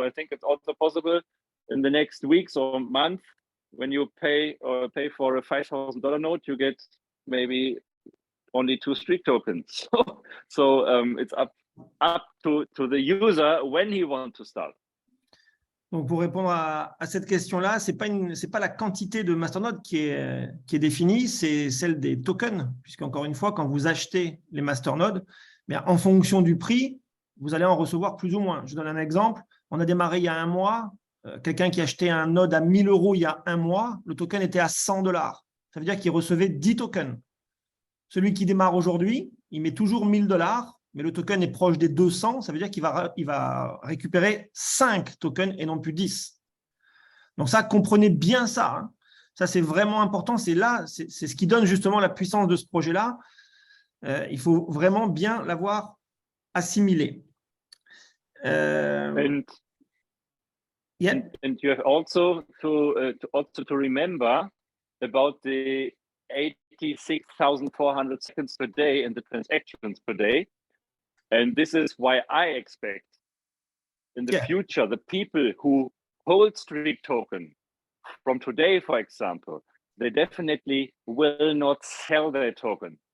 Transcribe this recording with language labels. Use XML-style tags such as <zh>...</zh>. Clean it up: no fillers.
<en>So I think it's also possible in the next weeks or month, when you pay for a $5,000 node, you get maybe only 2 streak tokens. So it's up to the user when he wants to start.</en> <fr>Donc, pour répondre à cette question-là, c'est pas la quantité de masternodes qui est définie, c'est celle des tokens, puisqu'encore une fois, quand vous achetez les masternodes, en fonction du prix, vous allez en recevoir plus ou moins. Je donne un exemple. On a démarré il y a un mois. Quelqu'un qui achetait un node à 1 000 € il y a un mois, le token était à $100. Ça veut dire qu'il recevait 10 tokens. Celui qui démarre aujourd'hui, il met toujours 1 000 $, mais le token est proche des 200, ça veut dire qu'il va récupérer 5 tokens et non plus 10. Donc ça, comprenez bien ça. Hein. Ça, c'est vraiment important. C'est ce qui donne justement la puissance de ce projet-là. Il faut vraiment bien l'avoir assimilé.</fr> <en>And you have also to remember about the 86,400 seconds per day and the transactions per day. And this is why I expect in the future, the people who hold streak token from today, for example, they definitely will not sell their token.</en>